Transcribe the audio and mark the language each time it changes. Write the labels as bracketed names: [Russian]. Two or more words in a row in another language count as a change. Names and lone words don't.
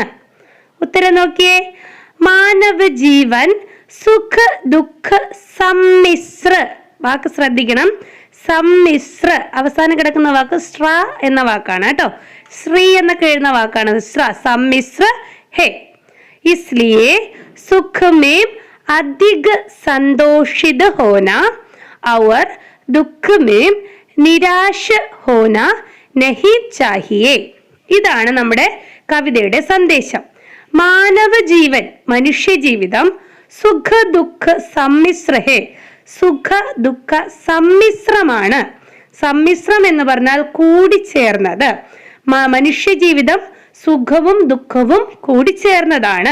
[Malayalam] ഉത്തരം നോക്കിയേ. [Hindi] मानव जीवन सुख दुख सम्मिश्र, [Malayalam] വാക്ക് ശ്രദ്ധിക്കണം, സമ്മിശ്ര, അവസാനം കിടക്കുന്ന വാക്ക് ശ്ര എന്ന വാക്കാണ് കേട്ടോ. ശ്രീ എന്നൊക്കെ എഴുതുന്ന വാക്കാണ് ശ്ര. [Hindi] सम्मिश्र है. इसलिए सुख में अधिक संतोषित होना और दुख में निराश होना नहीं चाहिए. [Malayalam] ഇതാണ് നമ്മുടെ കവിതയുടെ സന്ദേശം. [Hindi] मानव जीवन, [Malayalam] മനുഷ്യ ജീവിതം, [Hindi] सुख दुख सम्मिश्र है, [Malayalam] സുഖ ദുഃഖ സമ്മിശ്രമാണ്. സമ്മിശ്രം എന്ന് പറഞ്ഞാൽ കൂടിച്ചേർന്നത്. മനുഷ്യ ജീവിതം സുഖവും ദുഃഖവും കൂടിച്ചേർന്നതാണ്.